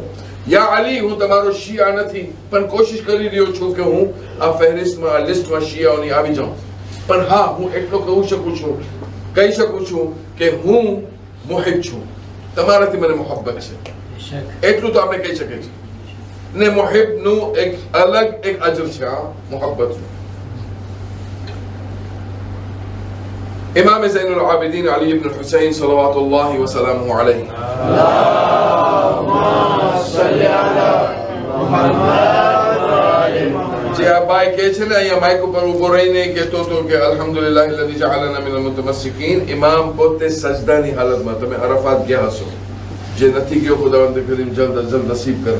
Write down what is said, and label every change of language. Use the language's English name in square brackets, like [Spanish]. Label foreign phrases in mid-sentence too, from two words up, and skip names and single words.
[Gujarati] યા અલી, હું તમારો શિયા નથી, પણ કોશિશ કરી રહ્યો છું કે હું આ ફહેરિસ્ટમાં, આ લિસ્ટમાં શિયાઓની આવી જાઉં. પણ હા, હું એટલો કહી શકું છું કે હું મુહિબ છું, તમારાથી મને મોહબ્બત છે. એટલું તો આપણે કહી શકીએ છીએ. ને મુહિબનું એક અલગ એક અજર છે આ મોહબ્બતનું. इमाम ज़ैनुल आबिदीन अली इब्न हुसैन [Arabic] صلى الله وسلم عليه [Gujarati] જે આ ભાઈ કહે છે ને અહીંયા માઇક ઉપર ઉભો રહીને કહેતો હતો કે [Arabic] الحمد لله الذي جعلنا من المتمسكين. [Gujarati] ઇમામ પોતે સજદાની હાલતમાં, તમે અરફાત ગયા હશો, જે નથી ગયો ખુદાવંદ કરીમ જલ્દ અજ જલ્દ નસીબ કરે.